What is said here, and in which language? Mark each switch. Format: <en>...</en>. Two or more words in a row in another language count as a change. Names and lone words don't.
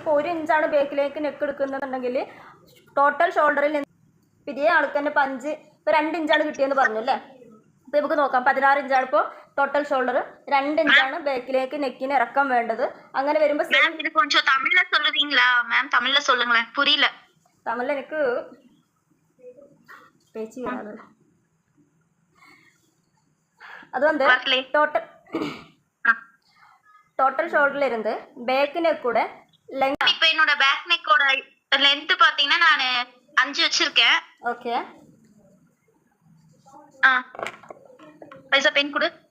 <ml>ഇപ്പോൾ 1 ഇഞ്ചാണ് ബേക്കിലേക്ക് നെക്ക് എടുക്കുന്നുണ്ടെങ്കിൽ</ml> <en>total shoulder</en> <ml>നിന്ന് ഇതേ ആൾക്ക് തന്നെ 5 ഇപ്പോൾ 2 ഇഞ്ചാണ് കിട്ടിയെന്ന് പറഞ്ഞു അല്ലേ? അപ്പോൾ നമുക്ക് നോക്കാം. 16 ഇഞ്ചാണ് ഇപ്പോൾ</ml> <en>total shoulder,</en> <ml>2 ഇഞ്ചാണ് ബാക്കിലേക്ക് നെക്കിന് ഇറക്കം വേണ്ടത്. അങ്ങനെ വരുമ്പോൾ തമിഴിൽ എനിക്ക് പേച്ച് ചെയ്യാറ്.</ml> <ta>அது வந்து</ta> <en>total shoulder</en> <ta>இருந்து</ta> <en>back neck</en> <ta>கூட லெங்த். இப்போ என்னோட</ta> <en>back neck length</en> <ta>பாத்தீங்கன்னா நான் 5 வச்சிருக்கேன். ஓகே, பைசா பென் கொடு.</ta>